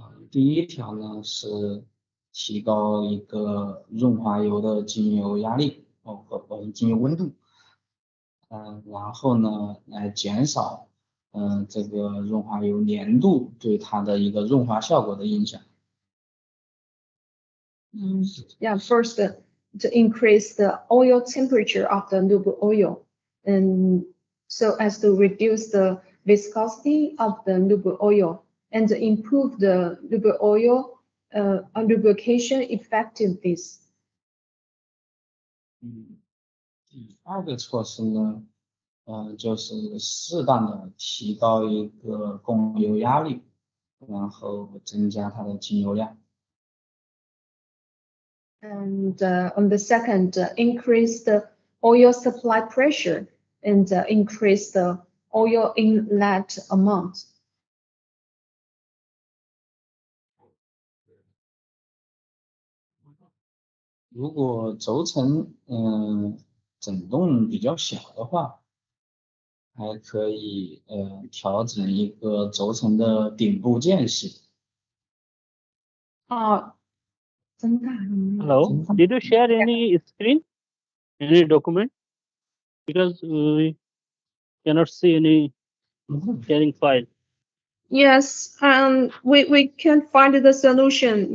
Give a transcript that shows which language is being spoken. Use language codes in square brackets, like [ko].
[zh] 第一条呢是提高一个润滑油的经油压力和经油温度。然后呢来减少这个润滑油粘度对它的一个润滑效果的影响。 [en] Yeah, first to increase the oil temperature of the lube oil, and so as to reduce the viscosity of the lube oil and improve the lube oil lubrication effectiveness. [zh] 第二个措施呢，就是适当的提高一个供油压力，然后增加它的进油量。 [en] And on the second, increase the oil supply pressure and increase the oil inlet amount. [zh] 如果轴承整洞比较小的话，还可以调整一个轴承的顶部间隙。 [en] Hello, did you share any screen, any document? Because we cannot see any sharing file. Yes, and we can find the solution.